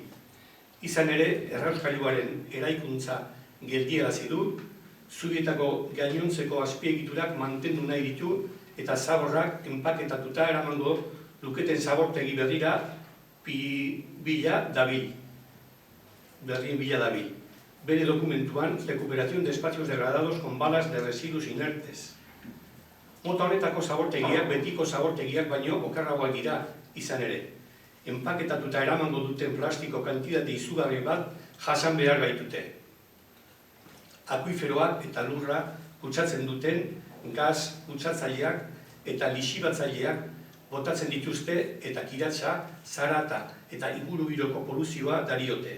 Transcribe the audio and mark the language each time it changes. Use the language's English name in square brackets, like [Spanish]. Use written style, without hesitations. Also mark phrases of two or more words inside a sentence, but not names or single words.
[Basque] Izan ere, errauskailuaren eraikuntza geldiarazi du, Zubietako gainontzeko azpiegiturak mantendu nahi ditu eta zaborrak enpaketatuta eramango luketen zabortegi berrien bila dabil. Bere dokumentuan, [Spanish] recuperación de espacios degradados con balas de residuos inertes. [Basque] Mota honetako zabortegiak betiko zabortegiak baino okerragoak dira izan ere. Enpaketatuta eramango duten plastiko kantitate izugarri bat jasan behar baitute. Akuiferoak eta lurra kutsatzen duten gaz kutsatzaileak eta lixibatzaileak botatzen dituzte eta kiratsa, zarata eta ingurugiroko poluzioa dariote.